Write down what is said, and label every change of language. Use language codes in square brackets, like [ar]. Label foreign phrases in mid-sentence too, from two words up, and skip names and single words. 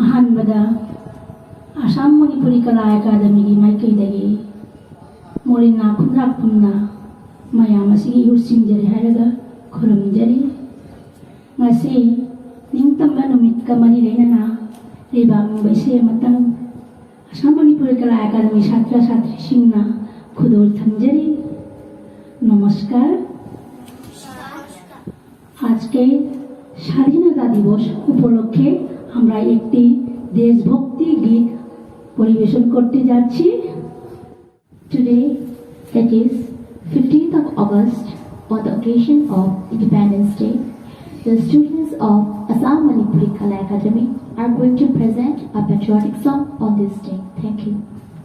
[mni] ꯑꯍꯥꯟꯕꯗ ꯑꯁꯥꯝ ꯃꯅꯤꯄꯨꯔꯤ ꯀꯂꯥ ꯑꯦꯀꯥꯗꯃꯤꯒꯤ ꯃꯥꯏꯀꯩꯗꯒꯤ ꯃꯣꯔꯤꯅꯥ ꯈꯨꯟꯗ꯭ꯔꯥꯛꯐꯝꯅ ꯃꯌꯥꯝ ꯑꯁꯤꯒꯤ ꯏꯍꯨꯠꯁꯤꯡꯖꯔꯤ ꯍꯥꯏꯔꯒ ꯈꯨꯔꯨꯝꯖꯔꯤ꯫ ꯉꯁꯤ ꯅꯤꯡꯇꯝꯕ ꯅꯨꯃꯤꯠꯀ ꯃꯔꯤ ꯂꯩꯅꯅ ꯂꯩꯕꯥꯛꯅꯤꯡꯕ ꯏꯁꯩ ꯑꯃꯇꯪ ꯑꯁꯥꯝ ꯃꯅꯤꯄꯨꯔꯤ ꯀꯂꯥ ꯑꯦꯀꯥꯗꯃꯤ ꯆꯥꯠꯔ ꯆꯥꯠꯔꯤ ꯁꯤꯡꯅ ꯈꯨꯗꯣꯜ ꯊꯝꯖꯔꯤ. [bn] নমস্কার। আজকে স্বাধীনতা দিবস উপলক্ষে আমরা একটি দেশভক্তি গীত পরিবেশন করতে যাচ্ছি। [en] Today, that is 15th of August, on the occasion of Independence Day, the students of Assam Manipuri Kala Academy are going to present a patriotic song on this day. Thank you.